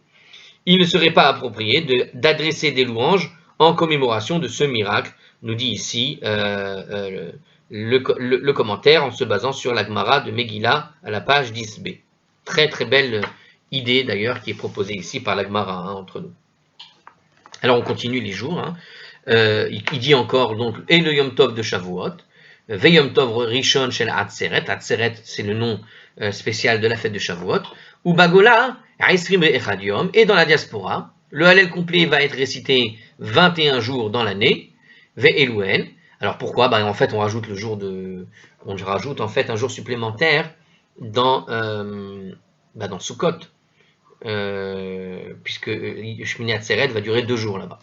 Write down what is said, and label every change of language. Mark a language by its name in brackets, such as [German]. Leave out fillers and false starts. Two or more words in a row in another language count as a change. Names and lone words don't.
[French] Il ne serait pas approprié d'adresser des louanges en commémoration de ce miracle, nous dit ici le commentaire en se basant sur la Gemara de Megillah à la page 10b. Très très belle idée d'ailleurs qui est proposée ici par la Gemara entre nous. Alors on continue les jours. Il dit encore donc et le Yom Tov de Shavuot, [Hebrew] ויום טוב ראשון של עצרת. [French] Atzeret c'est le nom spécial de la fête de Shavuot. [Hebrew] ובגולה עשרים אחד יום, [French] et dans la diaspora le Hallel complet va être récité 21 jours dans l'année. [Hebrew] ואלו הן. [French] Alors pourquoi? En fait, on rajoute en fait un jour supplémentaire dans Sukkot, puisque Shmini Atzeret va durer 2 jours là-bas.